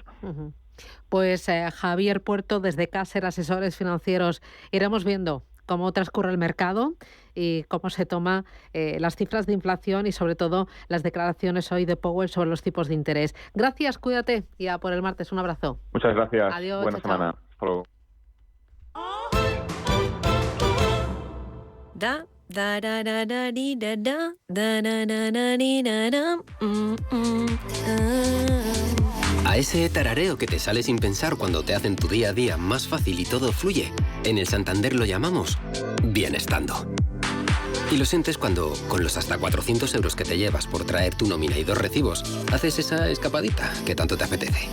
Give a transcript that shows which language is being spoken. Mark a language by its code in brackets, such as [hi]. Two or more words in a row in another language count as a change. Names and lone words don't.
[es] Pues Javier Puerto, desde Caser Asesores Financieros, iremos viendo cómo transcurre el mercado y cómo se toma las cifras de inflación y sobre todo las declaraciones hoy de Powell sobre los tipos de interés. Gracias, cuídate y a por el martes. Un abrazo. Muchas gracias. Adiós. Buena semana. Hasta luego. Da da da da di da da da da da da di da da. A ese tarareo que te sale sin pensar cuando te hacen tu día a día más fácil y todo fluye, en el Santander lo llamamos bienestando. Y lo sientes cuando, con los hasta 400 euros que te llevas por traer tu nómina y 2 recibos, haces esa escapadita que tanto te apetece.